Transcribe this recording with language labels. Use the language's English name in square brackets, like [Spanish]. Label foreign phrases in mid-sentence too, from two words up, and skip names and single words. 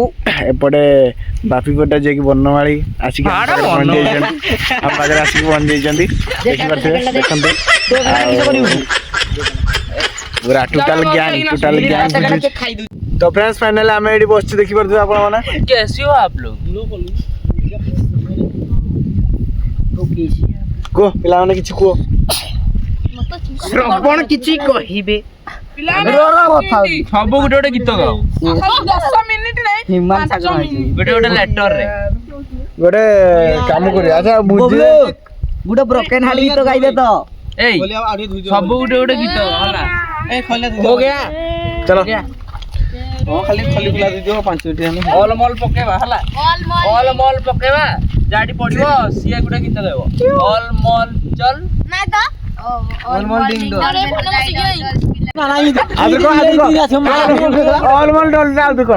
[Odia] ଏପଟେ ବାପି କୋଟା ଯିଏକି ବନମାଳୀ ଆସିକି ଆମ ପାଖରେ ପହଞ୍ଚି ଯାଇଛନ୍ତି ଆମ ପାଖରେ ଆସିକି ପହଞ୍ଚି ଯାଇଛନ୍ତି ଦେଖିପାରୁଥିବେ ଦେଖନ୍ତୁ ପୁରା [English] total gang [Odia] ତ [English] friends finally [Odia] ଆମେ ଏଠି ବସିଛୁ ଦେଖିପାରୁଥିବେ ଆପଣମାନେ [Hindi] कैसे हो आप लोग? [Odia] କୁହ ପିଲାମାନେ କିଛି କୁହ ଶ୍ରବଣ କିଛି କହିବେ ସବୁ ଗୋଟେ ଗୋଟେ ଗୀତ ଗାଅ ହିମାନ ସାଗର ଗୋଟେ ଗୋଟେ ଲେଟରରେ ଗୋଟେ କାମ କରିବା ଆଚ୍ଛା ବୁଝିଲେ ଗୋଟେ [English] broken heart [Odia] ଗୀତ ଗାଇବେ ତ ଏଇ ସବୁ ଗୋଟେ ଗୋଟେ ଗୀତ ହେଲା [Hindi] हो गया ଚलो [Odia] ଖାଲି ଖଲି ଖୁଲା ଦେଇଦିଅ 5 ମିନିଟ୍ ଆମେ ଅଲ ମଲ ପକେଇବା ହେଲା ଅଲ ମଲ ପକେଇବା ଯାଠି ପଡିବ ସିଏ ଗୋଟେ ଗୀତ ଗାଇବ ଅଲ ମଲ ଚଲ ଅଲ ମଲ ଡିଙ୍ଗ ଡୋ ଅଲମଲ ଡଲ ଆଉଟ କର